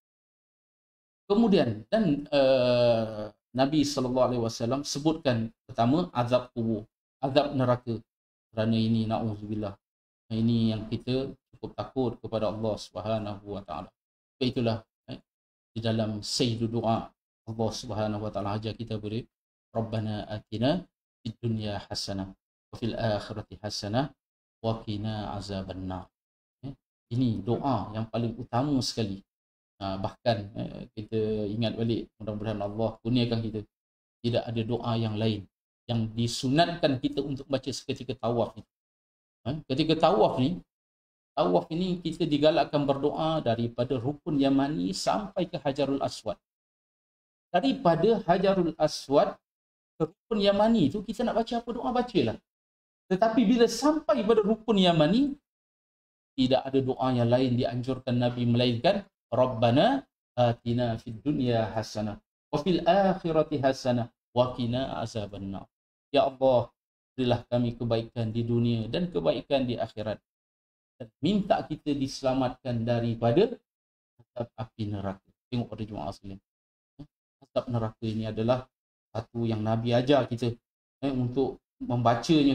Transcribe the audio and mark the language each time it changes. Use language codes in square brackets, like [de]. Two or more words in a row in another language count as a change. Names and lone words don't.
[ms] Kemudian dan Nabi SAW sebutkan pertama azab kubur, azab neraka. Kerana ini na'udzubillah, ini yang kita cukup takut kepada [ar] الله سبحانه وتعالى. [ms] Itulah di dalam sayyidu doa [ar] الله سبحانه وتعالى [ms] ajar kita boleh, [ar] ربنا آتنا في الدنيا حسنة وفي الآخرة حسنة وقنا عذاب النار. [ms] Ini doa yang paling utama sekali. Bahkan kita ingat balik, mudah-mudahan Allah kurniakan kita tidak ada doa yang lain yang disunatkan kita untuk baca seketika tawaf ni. Ketika tawaf ni kita digalakkan berdoa daripada rukun Yamani sampai ke Hajarul Aswad. Daripada Hajarul Aswad ke rukun Yamani itu kita nak baca apa doa, bacalah. Tetapi bila sampai pada rukun Yamani, tidak ada doa yang lain dianjurkan Nabi melainkan [ar] ربنا آتنا في الدنيا حسنة وفي الآخرة حسنة وقنا عذاب النار. [ms] Ya Allah, berilah kami kebaikan di dunia dan kebaikan di akhirat. Dan minta kita diselamatkan daripada azab api neraka. Tengok pada jemaah sekalian. Azab neraka ini adalah satu yang Nabi ajar kita untuk membacanya.